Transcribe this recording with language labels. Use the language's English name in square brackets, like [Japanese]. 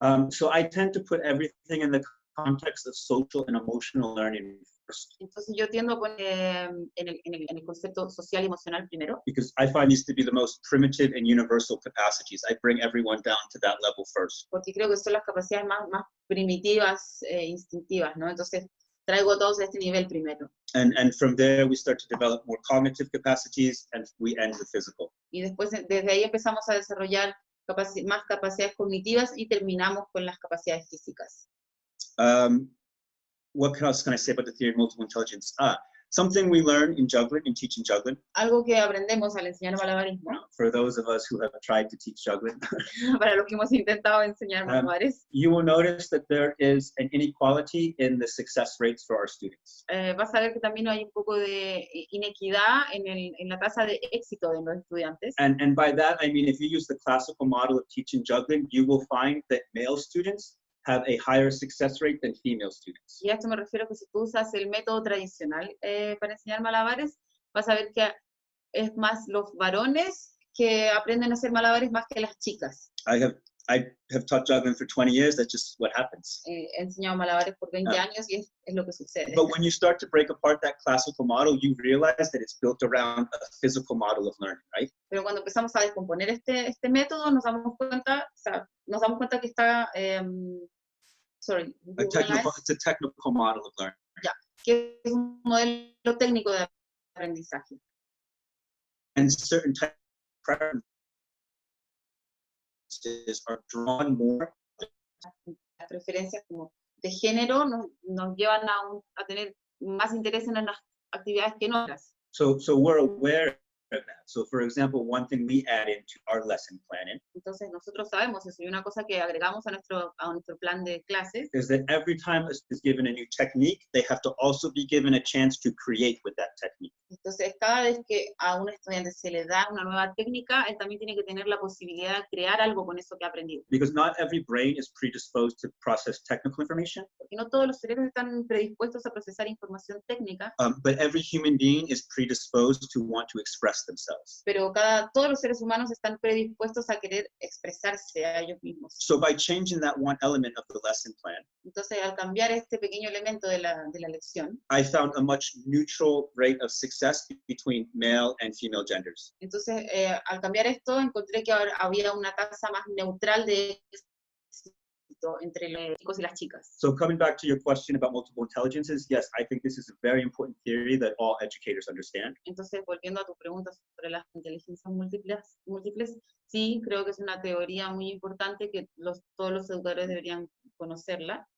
[English] So I tend to put everything in the context of social and emotional learning first. [Spanish] Entonces yo tiendo a poner en el concepto social y emocional primero. [English] Because I find these to be the most primitive and universal capacities. I bring everyone down to that level first. [Spanish] Porque creo que son las capacidades más primitivas, instintivas, ¿no? Entonces traigo todos a este nivel primero. [English] And from there we start to develop more cognitive capacities, and we end with physical. [Spanish] Y después desde ahí empezamos a desarrollar más capacidades cognitivas y terminamos con las capacidades físicas. [English] What else can I say about the theory of multiple intelligence? Something we learn in juggling, in teaching juggling. [Spanish] Algo que aprendemos al enseñar malabarismo. [English] For those of us who have tried to teach juggling. [Spanish] Para los que hemos intentado enseñar malabares. [English] You will notice that there is an inequality in the success rates for our students. [Spanish] Vas a ver que también hay un poco de inequidad en la tasa de éxito de los estudiantes. [English] And by that I mean, if you use the classical model of teaching juggling, you will find that male students have a higher success rate than female students. [Spanish] Y a esto me refiero que si tú usas el método tradicional para enseñar malabares, vas a ver que es más los varones que aprenden a hacer malabares más que las chicas. [English] I have taught juggling for 20 years. That's just what happens. [Spanish] He enseñado malabares por 20 años y es lo que sucede. [English] But when you start to break apart that classical model, you realize that it's built around a physical model of learning, right? [Spanish] Pero cuando empezamos a descomponer este método, nos damos cuenta que está [English] It's a technical model of learning. [Spanish] Ya, que es un modelo técnico de aprendizaje. [English] And certain types of preferences are drawn more. [Spanish] Las preferencias como de género nos llevan a tener más interés en las actividades que en otras. [English] So we're aware of that. So for example, one thing we add into our lesson planning. [Spanish] Entonces nosotros sabemos eso, y una cosa que agregamos a nuestro plan de clases [English] Is that every time is given a new technique, they have to also be given a chance to create with that technique. [Spanish] Entonces cada vez que a un estudiante se le da una nueva técnica, él también tiene que tener la posibilidad de crear algo con eso que ha aprendido. [English] Because not every brain is predisposed to process technical information. [Spanish] Porque no todos los cerebros están predispuestos a procesar información técnica. [English] But every human being is predisposed to want to express themselves. [Spanish] Pero todos los seres humanos están predispuestos a querer expresarse a ellos mismos. [English] So by changing that one element of the lesson plan, [Spanish] entonces al cambiar este pequeño elemento de la lección, [English] I found a much neutral rate of success between male and female genders. [Spanish] Entonces al cambiar esto encontré que había una tasa más neutral de éxito entre los chicos y las chicas. [English] So coming back to your question about multiple intelligences, yes, I think this is a very important theory that all educators understand. [Spanish] Entonces, volviendo a tu pregunta sobre las inteligencias múltiples, sí, creo que es una teoría muy importante que todos los educadores deberían conocerla.